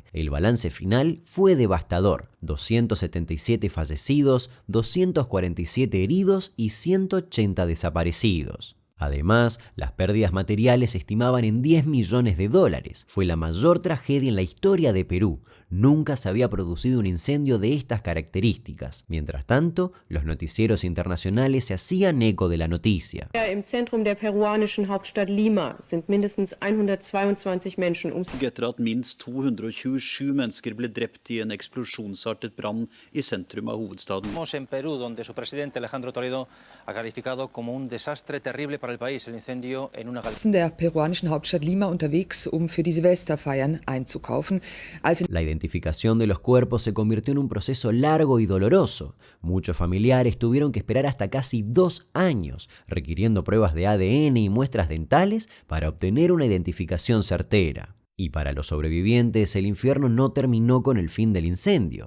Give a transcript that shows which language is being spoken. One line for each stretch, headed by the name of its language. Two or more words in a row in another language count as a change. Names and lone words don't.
Spanish: El balance final fue devastador: 277 fallecidos, 247 heridos y 180 desaparecidos. Además, las pérdidas materiales se estimaban en $10 millones. Fue la mayor tragedia en la historia de Perú. Nunca se había producido un incendio de estas características. Mientras tanto, los noticieros internacionales se hacían eco de la noticia.
German: Im Zentrum der peruanischen Hauptstadt Lima sind mindestens 122 Menschen
Norwegian: Etter at minst 227 mennesker ble drept i en eksplosjonsartet brann i sentrum av hovedstaden.
Spanish: En Perú, donde su presidente Alejandro Toledo ha calificado como un desastre terrible para el país el incendio en una galería.
German: Der peruanischen Hauptstadt Lima unterwegs, für die Silvesterfeiern einzukaufen.
Spanish: La identificación de los cuerpos se convirtió en un proceso largo y doloroso. Muchos familiares tuvieron que esperar hasta casi 2 años, requiriendo pruebas de ADN y muestras dentales para obtener una identificación certera. Y para los sobrevivientes, el infierno no terminó con el fin del incendio.